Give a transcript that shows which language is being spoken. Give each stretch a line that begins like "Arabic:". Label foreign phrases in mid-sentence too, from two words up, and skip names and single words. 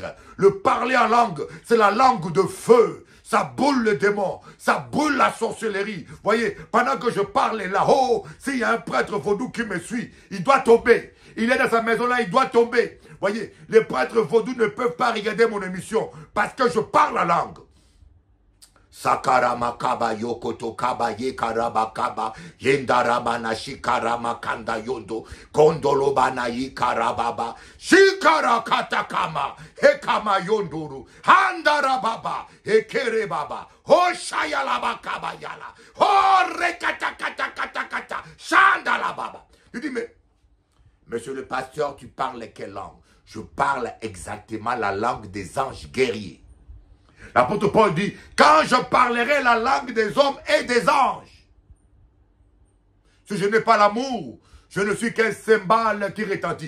French: Le parler en langue, c'est la langue de feu. Ça boule le démon, ça boule la sorcellerie. Voyez, pendant que je parle là-haut, s'il y a un prêtre vaudou qui me suit, il doit tomber. Il est dans sa maison là, il doit tomber. Voyez, les prêtres vaudous ne peuvent pas regarder mon émission parce que je parle la langue. Sakarama kaba yokoto kaba ye karaba kaba yendaraba na shikarama kanda yondo kondolo bana yi karababa shikara katakama hekama yonduru handara baba hekere baba ho shayala kaba yala ho rekata kata kata kata shandala baba. Je dis mais monsieur le pasteur, tu parles quelle langue? Je parle exactement la langue des anges guerriers. L'apôtre Paul dit, quand je parlerai la langue des hommes et des anges, si je n'ai pas l'amour, je ne suis qu'un cymbale qui retentit.